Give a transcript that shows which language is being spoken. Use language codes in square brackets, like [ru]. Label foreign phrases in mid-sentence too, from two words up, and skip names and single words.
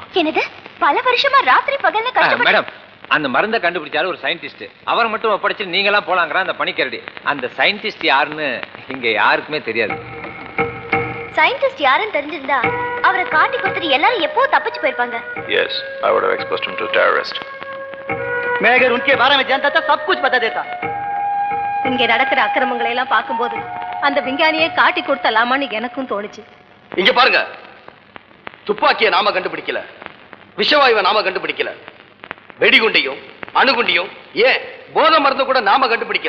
[ta] என்னது? பல வருஷமா ராத்திரி பகல்னு கஷ்டப்பட்டு மேடம், அந்த மருந்தை கண்டுபிடிச்சாரு ஒரு சயின்டிஸ்ட். அவரை மட்டும் ஒப்படைச்சு நீங்க எல்லாம் போலாங்கிற அந்த பணிக்கரடி. அந்த சயின்டிஸ்ட் யாருன்னு இங்க யாருக்குமே தெரியாது. சயின்டிஸ்ட் யாருன்னு தெரிஞ்சிருந்தா அவரை காட்டி கொடுத்துட்டு எல்லாரும் எப்போ தப்பிச்சு போயிருப்பாங்க. [en] Yes, I would have exposed him to terrorist. [hi] मैं अगर उनके बारे में जानता था सब कुछ बता देता. [ta] இங்க நடக்கிற அக்கிரமங்களை எல்லாம் பார்க்கும்போது அந்த விஞ்ஞானியை காட்டி கொடுத்தலாமான்னு எனக்கும் தோணுச்சு. இங்க பாருங்க, துப்பாக்கியை நாம கண்டுபிடிக்கல, விஷவாயுவை நாம கண்டுபிடிக்கல, வெடிகுண்டையும் அணுகுண்டையும் ஏன் போதை மருந்து கூட நாம கண்டுபிடிக்கல.